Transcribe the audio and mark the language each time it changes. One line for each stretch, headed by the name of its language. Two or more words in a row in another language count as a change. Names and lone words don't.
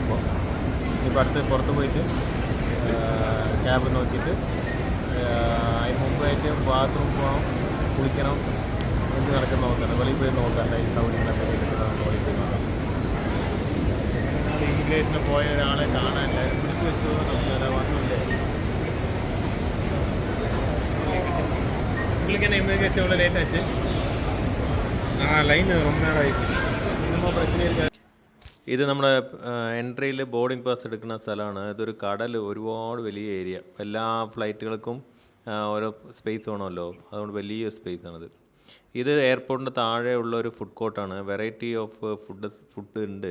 Malayalam: ഇപ്പോൾ പുറത്ത് പോയിട്ട് ക്യാബ് നോക്കിയിട്ട് അതിന് മുമ്പായിട്ട് ബാത്റൂം പോകണം, കുളിക്കണം, എന്ത് നടക്കുന്ന നോക്കണം. വെളിയിൽ പോയി നോക്കാം, ഈ സൗകര്യങ്ങളൊക്കെ വെളിയിൽ പോയി നോക്കാം. ഇമിഗ്രേഷന് പോയ ഒരാളെ കാണാനില്ല, പിടിച്ചു വെച്ചു നോക്കിയാൽ വന്നില്ലേ.
Tamil: உங்களுக்கு என்ன இமிகிரேஷன் எவ்வளோ லேட் ஆச்சு? லைன் ரொம்ப நேரம் ஆகிடுச்சு. இன்னமும் பிரச்சனை இருக்கா?
Malayalam: ഇത് നമ്മുടെ എൻട്രിയിൽ
English: boarding pass
Malayalam: എടുക്കുന്ന സ്ഥലമാണ്. ഇതൊരു കടൽ, ഒരുപാട് വലിയ ഏരിയ. എല്ലാ ഫ്ലൈറ്റുകൾക്കും ഓരോ സ്പേസ് വേണമല്ലോ, അതുകൊണ്ട് വലിയ സ്പേസാണിത്. ഇത് എയർപോർട്ടിൻ്റെ താഴെ ഉള്ള ഒരു
English: food court ആണ്. variety of food
Malayalam: ഉണ്ട്.